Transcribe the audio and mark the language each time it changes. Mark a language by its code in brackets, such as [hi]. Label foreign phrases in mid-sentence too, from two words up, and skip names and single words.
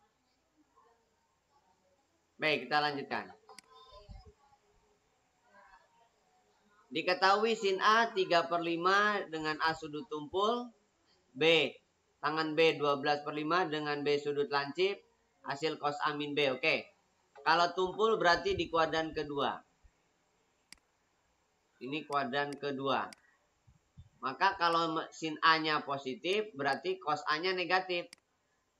[id] Baik, kita lanjutkan. Diketahui sin A 3 per 5 dengan A sudut tumpul. B, tangan B 12 per 5 dengan B sudut lancip. Hasil cos A min B. Oke. Kalau tumpul berarti di kuadran kedua. Ini kuadran kedua. Maka kalau sin A-nya positif berarti cos A-nya negatif.